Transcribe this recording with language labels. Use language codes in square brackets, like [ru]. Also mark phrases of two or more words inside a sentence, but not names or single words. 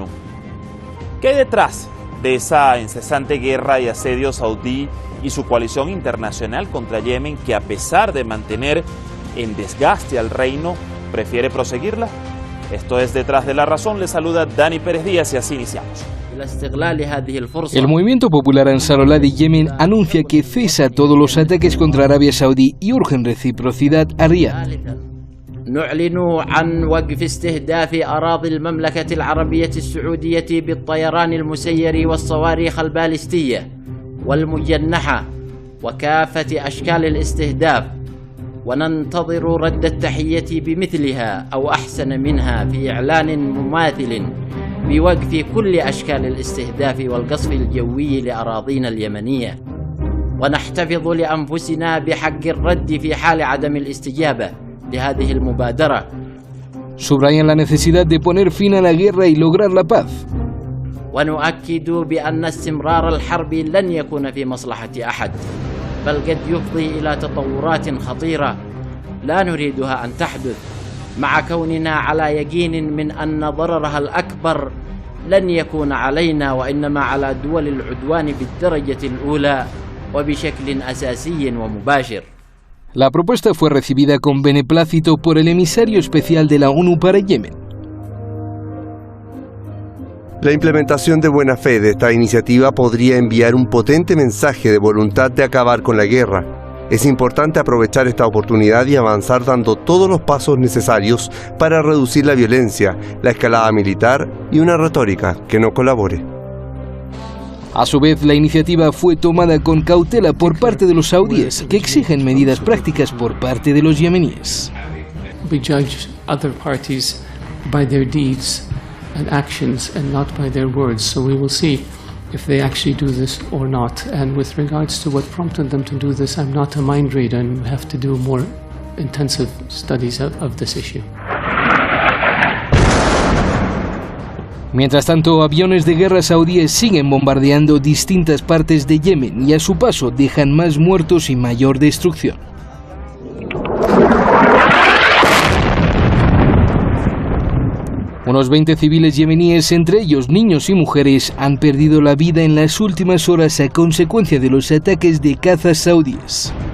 [es] ¿Qué hay detrás de esa incesante guerra y asedio saudí y su coalición internacional contra Yemen, que a pesar de mantener en desgaste al reino, prefiere proseguirla? Esto es Detrás de la Razón. Le saluda Dani Pérez Díaz y así iniciamos. El movimiento popular Ansarullah de Yemen anuncia que cesa todos los ataques contra Arabia Saudí y urgen reciprocidad a Riad. [ar] نعلن عن وقف استهداف أراضي المملكة العربية السعودية بالطيران المسير والصواريخ البالستية والمجنحة وكافة أشكال الاستهداف، وننتظر رد التحية بمثلها أو أحسن منها في إعلان مماثل بوقف كل أشكال الاستهداف والقصف الجوي لأراضينا اليمنية، ونحتفظ لأنفسنا بحق الرد في حال عدم الاستجابة لهذه المبادرة. [es] Subrayan la necesidad de poner fin a la guerra y lograr la paz. [ar] ونؤكد بأن استمرار الحرب لن يكون في مصلحة أحد، بل قد يفضي إلى تطورات خطيرة لا نريدها أن تحدث، مع كوننا على يقين من أن ضررها الأكبر لن يكون علينا وإنما على دول العدوان بالدرجة الأولى وبشكل أساسي ومباشر. [es] La propuesta fue recibida con beneplácito por el emisario especial de la ONU para Yemen. La implementación de buena fe de esta iniciativa podría enviar un potente mensaje de voluntad de acabar con la guerra. Es importante aprovechar esta oportunidad y avanzar dando todos los pasos necesarios para reducir la violencia, la escalada militar y una retórica que no colabore. A su vez, la iniciativa fue tomada con cautela por parte de los saudíes, que exigen medidas prácticas por parte de los yemeníes. [en] We judge other parties by their deeds and actions and not by their words, so we will see if they actually do this or not. And with regards to what prompted them to do this, I'm not a mind reader and we have to do more intensive studies of this issue. [es] Mientras tanto, aviones de guerra saudíes siguen bombardeando distintas partes de Yemen y a su paso dejan más muertos y mayor destrucción. Unos 20 civiles yemeníes, entre ellos niños y mujeres, han perdido la vida en las últimas horas a consecuencia de los ataques de cazas saudíes.